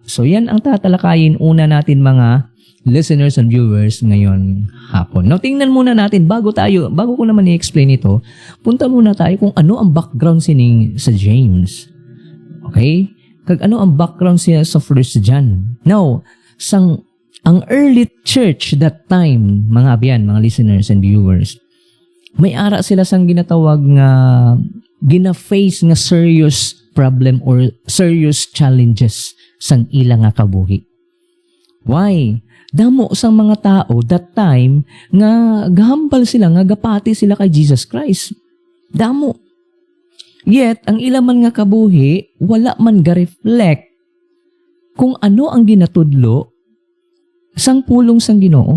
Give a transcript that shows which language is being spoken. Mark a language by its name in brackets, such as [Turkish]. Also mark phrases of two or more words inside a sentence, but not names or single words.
[Filipino] So yan ang tatalakayin una natin, mga [English] listeners and viewers [Filipino] ngayon hapon. Now, tingnan muna natin, bago ko naman i-explain ito, punta muna tayo kung ano ang background sining sa James. Okay? [Hiligaynon] Kag ano ang background siya sa 1 John. [English] Now, ang early church that time, [Hiligaynon] mga abyan, mga [English] listeners and viewers, [Hiligaynon] may ara sila sang ginatawag nga gina-face nga [English] serious problem or serious challenges [Hiligaynon] sang ilang nga kabuhi. Why? Damo sang mga tao [English] that time [Hiligaynon] nga gahambal sila, nga gapati sila kay Jesus Christ. Damo. Yet, ang ilang man nga kabuhi, wala man ga-reflect kung ano ang ginatudlo sang pulong sang Ginoo.